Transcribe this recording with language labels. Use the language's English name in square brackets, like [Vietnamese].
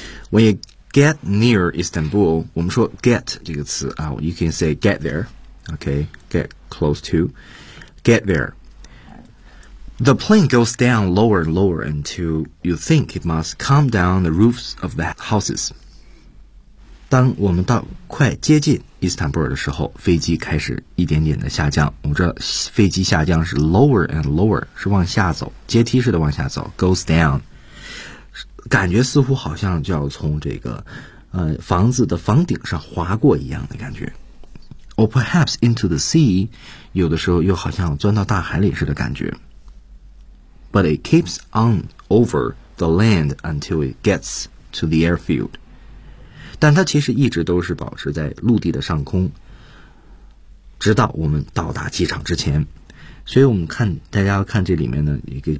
[English] When you get near Istanbul, [Chinese] 我们说 [English] get [Chinese] 这个词、 [English] you can say get there, okay, get close to, get there. The plane goes down lower and lower until you think it must come down the roofs of the houses. [Chinese] 当我们到快接近伊斯坦布尔的时候，飞机开始一点点的下降。我们知道飞机下降是 [English] lower and lower， [Chinese] 是往下走，阶梯式的往下走 ， [English] goes down。 [Chinese] 感觉似乎好像就要从这个房子的房顶上滑过一样的感觉。 [English] Or perhaps into the sea， [Chinese] 有的时候又好像钻到大海里似的感觉。 [English] But it keeps on over the land until it gets to the airfield。 [Chinese] 但它其实一直都是保持在陆地的上空，直到我们到达机场之前。所以我们看，大家看这里面呢一个。